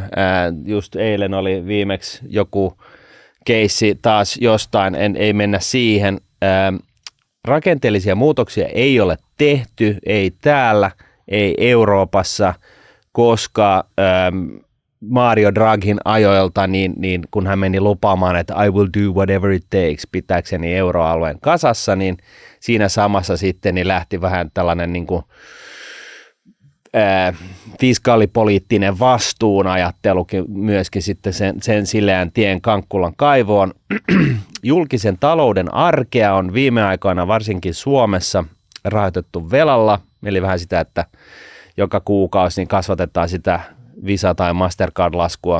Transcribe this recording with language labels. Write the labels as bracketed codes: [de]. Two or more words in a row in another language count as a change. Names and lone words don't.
[fi] Just eilen oli viimeksi joku keissi taas jostain, ei mennä siihen. Rakenteellisia muutoksia ei ole tehty, ei täällä, ei Euroopassa, koska Mario Draghin ajoilta, niin kun hän meni lupaamaan, että [en] I will do whatever it takes [fi] pitääkseni euroalueen kasassa, niin siinä samassa sitten niin lähti vähän tällainen niin kuin, fiskaalipoliittinen vastuunajattelu myöskin sitten sen sileän tien Kankkulan kaivoon. Julkisen talouden arkea on viime aikoina varsinkin Suomessa rahoitettu velalla, eli vähän sitä, että joka kuukausi niin kasvatetaan sitä Visa- tai Mastercard-laskua.